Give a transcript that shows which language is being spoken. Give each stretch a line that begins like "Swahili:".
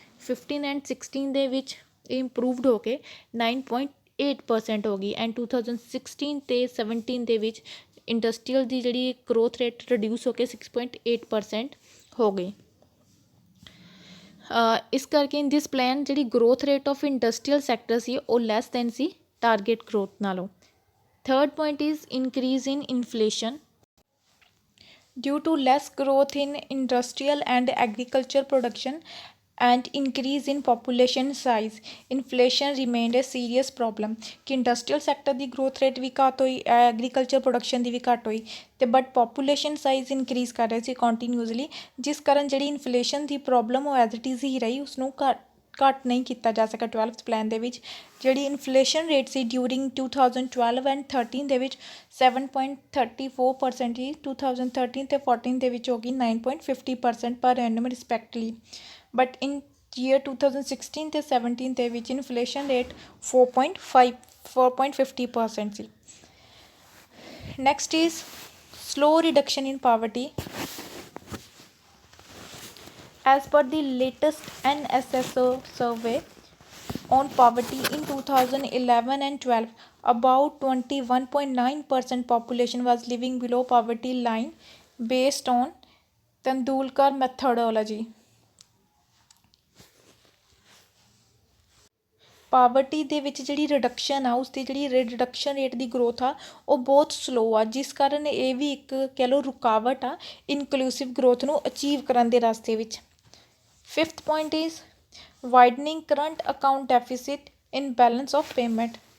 Punjabi: 15 and 16 ਦੇ ਵਿੱਚ ਇਹ ਇੰਪਰੂਵਡ ਹੋ ਕੇ 9.8% ਹੋ ਗਈ ਐਂਡ 2016 ਤੇ 17 ਦੇ ਵਿੱਚ ਇੰਡਸਟਰੀਅਲ ਦੀ ਜਿਹੜੀ ਗਰੋਥ ਰੇਟ ਰਿਡਿਊਸ ਹੋ ਕੇ 6.8% ਹੋ ਗਈ। ਇਸ ਕਰਕੇ
English: in this plan
Punjabi: ਜਿਹੜੀ growth rate of industrial sector ਸੀ ਉਹ ਲੈਸ ਦੈਨ ਸੀ ਟਾਰਗੇਟ ਗਰੋਥ ਨਾਲੋਂ।
English: Third point is increase in inflation. Due to less growth in industrial and agriculture production and increase in population size, inflation remained a serious problem।
Punjabi: ਕਿ industrial sector ਦੀ growth rate ਵੀ ਘੱਟ ਹੋਈ agriculture production ਦੀ ਵੀ ਘੱਟ ਹੋਈ ਅਤੇ but population size increase ਕਰ ਰਹੇ ਸੀ continuously ਜਿਸ ਕਾਰਨ ਜਿਹੜੀ ਇਨਫਲੇਸ਼ਨ ਦੀ ਪ੍ਰੋਬਲਮ ਉਹ ਐਜ਼ ਇਟ ਇਜ਼ ਹੀ ਰਹੀ ਉਸਨੂੰ ਘੱਟ ਨਹੀਂ ਕੀਤਾ ਜਾ ਸਕਿਆ 12th ਪਲਾਨ ਦੇ ਵਿੱਚ। ਜਿਹੜੀ inflation rate ਸੀ during 2012 and 13 ਦੇ ਵਿੱਚ 7.34% ਸੀ 2013 ਤੇ 14 ਦੇ ਵਿੱਚ ਹੋ ਗਈ 9.50% ਪਰ ਐਨਮ ਰਿਸਪੈਕਟਲੀ ਬਟ ਇਨ ਈਅਰ 2016 ਤੇ 17 ਦੇ ਵਿੱਚ inflation rate 4.50% ਸੀ।
English: Next is slow reduction in poverty. As per the latest NSSO survey on poverty in 2011 and 12, about 21.9% population was living below poverty line based on Tendulkar methodology।
Punjabi: Poverty ਦੇ ਵਿੱਚ ਜਿਹੜੀ reduction ਆ ਉਸਦੀ ਜਿਹੜੀ reduction rate ਦੀ growth ਆ ਉਹ ਬਹੁਤ slow ਆ ਜਿਸ ਕਾਰਨ ਇਹ ਵੀ ਇੱਕ ਕਹਿ ਲਓ ਰੁਕਾਵਟ ਆ ਇਨਕਲੂਸਿਵ ਗਰੋਥ ਨੂੰ ਅਚੀਵ ਕਰਨ ਦੇ ਰਸਤੇ ਵਿੱਚ।
English: Fifth point is widening current account deficit in balance of payment।